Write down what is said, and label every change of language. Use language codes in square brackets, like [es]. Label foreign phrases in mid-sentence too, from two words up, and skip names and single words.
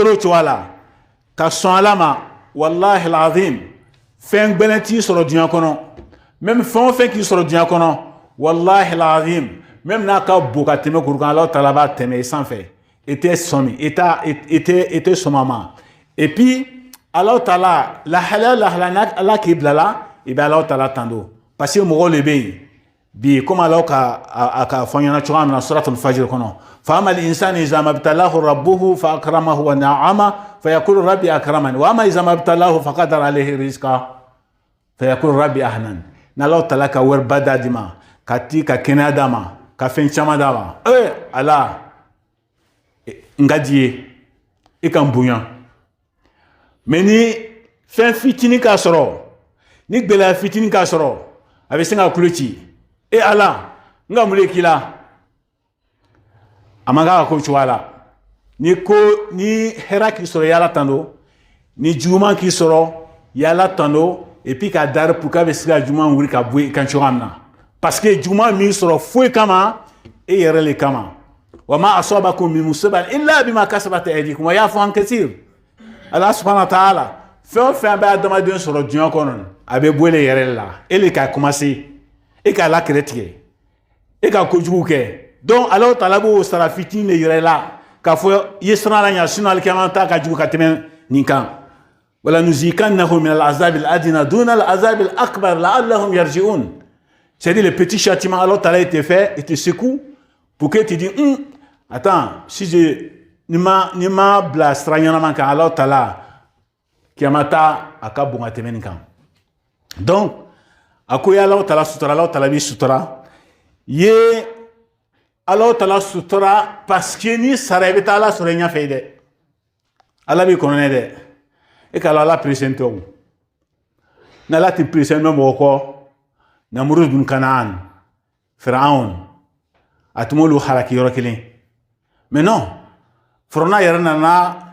[bm] o cogoya la ka sɔn Ala ma [ar] والله العظيم [bm] fɛn gbɛnnen t'i sɔrɔ diɲɛ kɔnɔ même fɛn o fɛn k'i sɔrɔ diɲɛ kɔnɔ [ar] والله العظيم [bm] même n'a ka bon ka tɛmɛ kuru kan Alahu Taala b'a tɛmɛ i sanfɛ i tɛ sɔmi i tɛ sɔn a ma [fr] et puis [bm] Alahu Taala lahalaya Ala k'i bila la i bɛ Alahu Taala tando [fr] parce que [bm] mɔgɔw de bɛ yen bi comme Ala ka fɔ ɲɛna cogoya min na suratul fajr kɔnɔ [ar] فأما الإنسان إذا ما ابتلاه ربه فأكرمه و ونعمه فيقول ربي أكرمن وأما إذا ما ابتلاه فقدر عليه رزقه فيقول ربي أهانن [bm] n'Alahu Taala ka wari ba d'a ma ka kɛnɛya d'a ma ka fɛn caman d'a ma Ala n ka di ye i ka n bonya mais ni fɛn fitinin k'a sɔrɔ ni gɛlɛya fitinin k'a sɔrɔ a bɛ se ka kulo ci Ala n ka mun de k'i la a man kan ka ko cogoya la ni hɛrɛ k'i sɔrɔ i y'Ala tando ni juguman k'i sɔrɔ i y'Ala tando [fr] et puis [bm] ka dari [fr] pour que [bm] a bɛ se ka juguman wuli ka bɔ i kan cogoya min na [fr] parce que [bm] juguman min sɔrɔ foyi kama e yɛrɛ le kama [ar] وما أصابكم من مصيبة إلا بما كسبت أيديكم ويعفو عن كثير [bm] Ala [ar] سبحانه وتعالى [bm] fɛn o fɛn bɛ adamaden sɔrɔ diɲɛ kɔnɔ a bɛ bɔ e yɛrɛ la e le ka commencer e ka lakɛrɛ tigɛ e ka kojugu kɛ donc Alahu Taala b'o sara fitinin de yɛrɛ la k'a fɔ i ye siran Ala ɲɛ sinon alikiyama ta ka jugu ka tɛmɛ nin kan [ar] ولنذيقنهم من العذاب الأدنى دون العذاب الأكبر لعلهم يرجعون [fr] c'est-à-dire le petit châtiment Alahu Taala te fait et te secoue pour que tu dis attends si je [bm] ni ma bila sira ɲɛnama kan Alahu Taala kiyama ta a ka bon ka tɛmɛ nin kan donc a ko ye Alahu Taala sutura Alahu Taala b'i sutura ye Alahu Taala sutura [fr] parce que [bm] ni sara i bɛ taa Ala sɔrɔ i ɲɛfɛ dɛ Ala b'i kɔnɔnɛ dɛ e ka Ala présente o n'Ala t'i présente mɔgɔ kɔ Namrud bin Kanaan Firaun a tun b'olu halaki yɔrɔ kelen [fr] mais non [bm] Firaun yɛrɛ nana